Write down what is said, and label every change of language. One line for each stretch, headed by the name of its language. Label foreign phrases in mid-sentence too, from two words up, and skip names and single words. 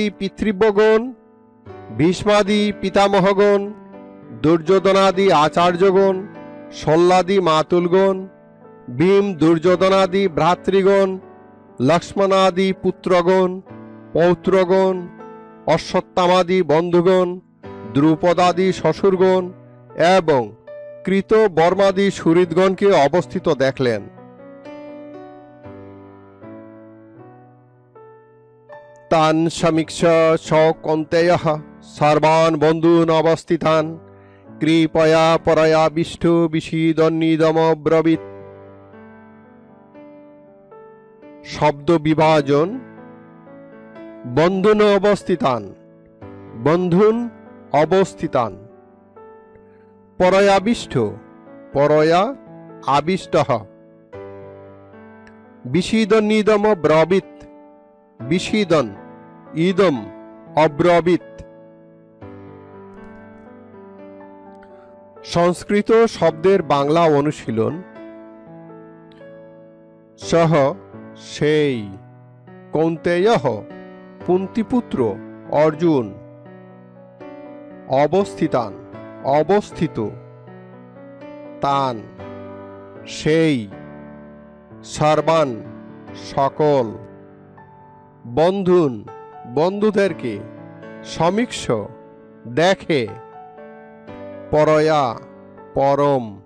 Bangla: পিতৃব্যগণ, ভীষ্মাদি পিতামহগণ, দুর্যোধনাদি আচার্যগণ, শল্যাদি মাতুলগণ, ভীম দুর্যোধনাদি ভ্রাতৃগণ, লক্ষ্মণাদি পুত্রগণ, পৌত্রগণ, অশ্বত্থামাদি বন্ধুগণ, দ্রুপদাদি শ্বশুরগণ এবং কৃতবর্মাদি সুহৃদগণকে অবস্থিত দেখলেন।
Sanskrit: তান সমীক্ষ স কৌন্তেয়ঃ সর্বান বন্ধূন অবস্থিতান কৃপয়া পরয়াবিষ্ট বিষীদন্নিদমব্রবীৎ।
Bangla: শব্দ বিভাজন:
Sanskrit: বন্ধুন অবস্থিতান, বন্ধুন অবস্থিতান। পরয়াবিষ্ট, পরয়া আবিষ্টঃ। বিষীদন্নিদম ব্রবীৎ, বিষীদন ইদম অব্রবীৎ।
Bangla: সংস্কৃত শব্দের বাংলা অনুশীলন: সহ সেই, কৌন্তেয়ঃ কুন্তিপুত্র অর্জুন, অবস্থিতান অবস্থিত, তান সেই, সর্বান সকল, বন্ধুন বন্ধুদেরকে, সমীক্ষ দেখে, পরয়া পরম,